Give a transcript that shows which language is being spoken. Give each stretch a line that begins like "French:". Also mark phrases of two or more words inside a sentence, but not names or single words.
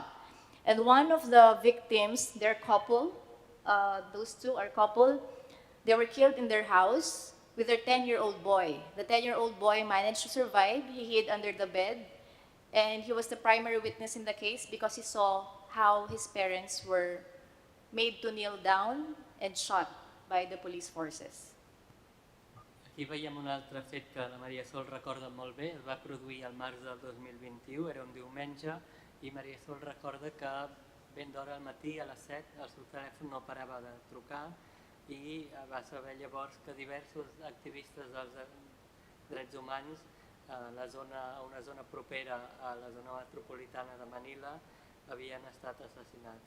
English: And one of the victims, their couple, those two are couple, they were killed in their house with their 10-year-old boy. The 10-year-old boy managed to survive. He hid under the bed. And he was the primary witness in the case because he saw how his parents were made to kneel down and shot by the police forces.
Catalan: Aquí veiem un altre fet que la Maria Sol recorda molt bé. Es va produir al març del 2021, era un diumenge, i Maria Sol recorda que ben d'hora al matí, a les 7, el seu telèfon no parava de trucar i va saber llavors que diversos activistes dels drets humans a una zona propera a la zona metropolitana de Manila havien estat assassinats.